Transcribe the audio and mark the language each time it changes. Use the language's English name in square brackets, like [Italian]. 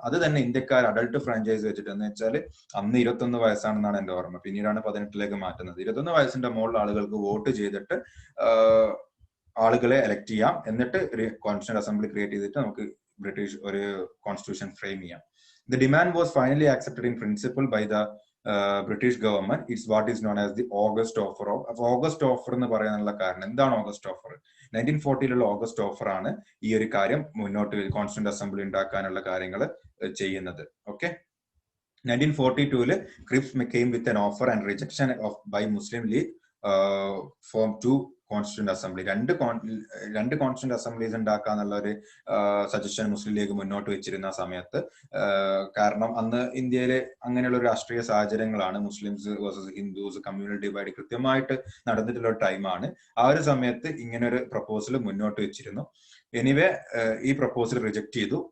[Malayalam] അത് തന്നെ ഇന്ത്യക്കാർ അഡൽട്ട് ഫ്രാഞ്ചൈസ് വെച്ചിട്ട്, എന്ന് വെച്ചാൽ അന്ന് 21 വയസ്സാണെന്നാണ് എന്റെ ഓർമ്മ, പിന്നീടാണ് 18 മാറ്റുന്നത്. 21 വയസ്സിന്റെ മുകളിൽ ആളുകൾക്ക് വോട്ട് ചെയ്തിട്ട് ആളുകളെ എലക്ട് ചെയ്യാം. എന്നിട്ട് ഒരു കോൺസ്റ്റിറ്റ്യൂന്റ് അസംബ്ലി ക്രിയേറ്റ് ചെയ്തിട്ട് നമുക്ക് ബ്രിട്ടീഷ് ഒരു കോൺസ്റ്റിറ്റ്യൂഷൻ ഫ്രെയിം ചെയ്യാം. [English] The demand was finally accepted in principle by the British government. It's what is known as the August Offer. [Malayalam] August offer എന്ന് പറയാനുള്ള കാരണം എന്താണ്? ഓഗസ്റ്റ് ഓഫർ 1940 ഓഗസ്റ്റ് ഓഫർ ആണ് ഈ ഒരു കാര്യം മുന്നോട്ട് കോൺസ്റ്റിറ്റ്യൂന്റ് അസംബ്ലി ഉണ്ടാക്കാനുള്ള കാര്യങ്ങൾ ചെയ്യുന്നത്. [English] okay, 1942 Cripps came with an offer and rejection by Muslim League form to [Malayalam] constituent assembly, രണ്ട് കോൺസ്റ്റിറ്റ്യൂന്റ് അസംബ്ലീസ് ഉണ്ടാക്കാന്നുള്ള ഒരു സജഷൻ മുസ്ലിം ലീഗ് മുന്നോട്ട് വെച്ചിരുന്ന സമയത്ത്, കാരണം അന്ന് ഇന്ത്യയിലെ അങ്ങനെയുള്ള ഒരു രാഷ്ട്രീയ സാഹചര്യങ്ങളാണ്, Muslims versus Hindus, communal divide കൃത്യമായിട്ട് നടന്നിട്ടുള്ള ഒരു ടൈമാണ്. ആ ഒരു സമയത്ത് ഇങ്ങനെ ഒരു പ്രപ്പോസൽ മുന്നോട്ട് വെച്ചിരുന്നു. എനിവേ ഈ പ്രപ്പോസൽ റിജക്ട് ചെയ്തു.